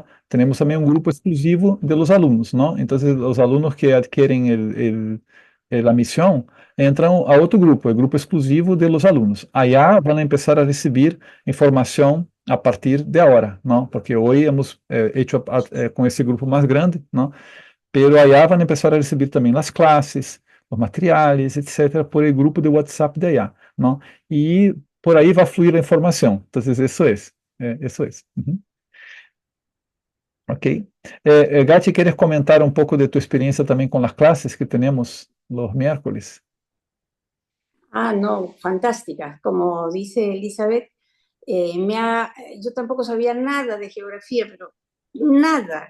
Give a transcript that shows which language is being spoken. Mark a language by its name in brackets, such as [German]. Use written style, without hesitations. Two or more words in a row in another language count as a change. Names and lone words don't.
[Spanish] Tenemos también un grupo exclusivo de los alumnos, ¿no? Entonces los alumnos que adquieren la misión entran a otro grupo, el grupo exclusivo de los alumnos. Allá van a empezar a recibir información a partir de ahora, ¿no? Porque hoy hemos hecho con ese grupo más grande, ¿no? Pero allá van a empezar a recibir [Portuguese] também as classes, os materiais, etc., [Spanish] por el grupo de WhatsApp de allá, [Portuguese] não? E por aí vai fluir a informação. Então, isso é. Isso é. Uhum. [Spanish] Ok. Gati, ¿quieres comentar un poco de tu experiencia también con las clases que tenemos los miércoles? Ah, no, fantástica. Como dice Elizabeth, yo tampoco sabía nada de geografía, pero nada.